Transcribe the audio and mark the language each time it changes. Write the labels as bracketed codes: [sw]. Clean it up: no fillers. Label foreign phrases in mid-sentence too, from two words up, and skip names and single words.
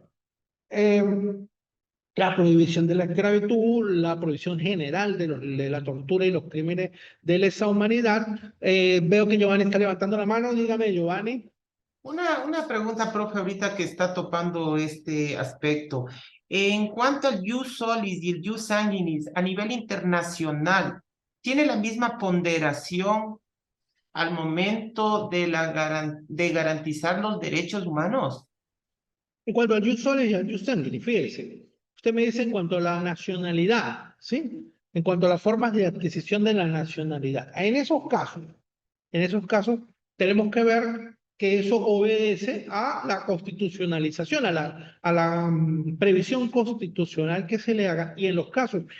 [es] Eh, la prohibición de la esclavitud, la prohibición general de la tortura y los crímenes de lesa humanidad. Veo que Giovanni está levantando la mano. Dígame, Giovanni. Una pregunta, profe, ahorita que está topando este aspecto. En cuanto al [la] jus solis [es] y el [la] jus sanguinis [es] a nivel internacional, ¿tiene la misma ponderación al momento de garantizar los derechos humanos? En cuanto al [la] jus solis [es] y al [la] jus sanguinis, [es] fíjese, usted me dice en cuanto a la nacionalidad, ¿sí? En cuanto a las formas de adquisición de la nacionalidad. En esos casos tenemos que ver que eso obedece a la constitucionalización, a la previsión constitucional que se le haga, y en los casos